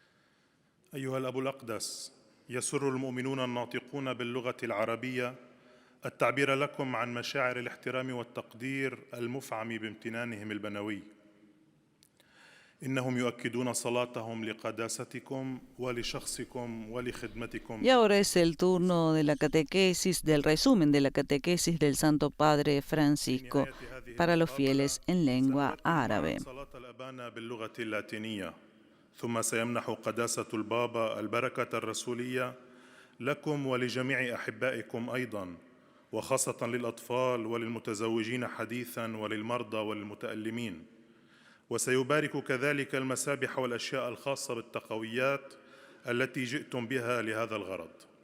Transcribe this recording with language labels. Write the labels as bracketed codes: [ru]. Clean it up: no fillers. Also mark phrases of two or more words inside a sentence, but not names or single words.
[ar] أيها الأب الأقدس، يسر المؤمنون الناطقون باللغة العربية التعبير لكم عن مشاعر الاحترام والتقدير المفعم بامتنانهم البنوي. إنهم يؤكدون صلاتهم لقداستكم ولشخصكم ولخدمتكم. [es] Y ahora es el turno de la catequesis, del resumen de la catequesis del Santo Padre Francisco para los fieles en lengua árabe. [ar] صلاة الأبانا باللغة اللاتينية، ثم سيمنح قداسة البابا البركة الرسولية لكم ولجميع أحبائكم أيضاً، وخاصة للأطفال وللمتزوجين حديثاً وللمرضى وللمتألمين. وسيبارك كذلك المسابح والأشياء الخاصة بالتقويات التي جئتم بها لهذا الغرض.